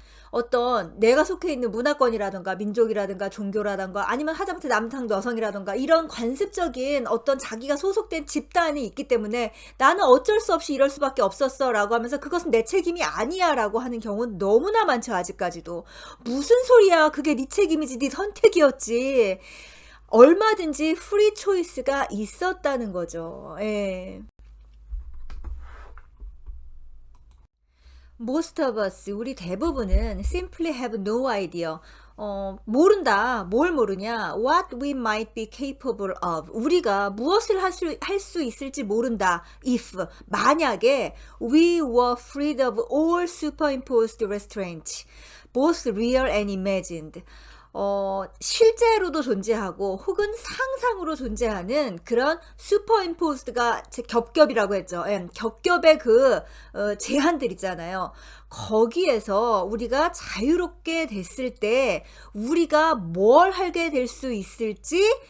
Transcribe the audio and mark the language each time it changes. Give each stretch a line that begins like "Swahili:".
Korean: 어떤 내가 속해 있는 문화권이라든가 민족이라든가 종교라든가 아니면 하다못해 남성 여성이라든가 이런 관습적인 어떤 자기가 소속된 집단이 있기 때문에 나는 어쩔 수 없이 이럴 수밖에 없었어 라고 하면서 그것은 내 책임이 아니야 라고 하는 경우는 너무나 많죠. 아직까지도. 무슨 소리야, 그게 네 책임이지, 네 선택이었지. 얼마든지 프리 초이스가 있었다는 거죠. 예.
English: Most of us,
Korean: 우리 대부분은
English: simply have no idea.
Korean: 모른다. 뭘 모르냐?
English: What we might be capable of.
Korean: 우리가 무엇을 할 수 있을지 모른다.
English: If,
Korean: 만약에
English: we were freed of all superimposed restraints, both real and imagined.
Korean: 실제로도 존재하고 혹은 상상으로 존재하는 그런 슈퍼임포스드가 겹겹이라고 했죠. 예, 겹겹의 그 제한들 있잖아요. 거기에서 우리가 자유롭게 됐을 때 우리가 뭘 하게 될 수 있을지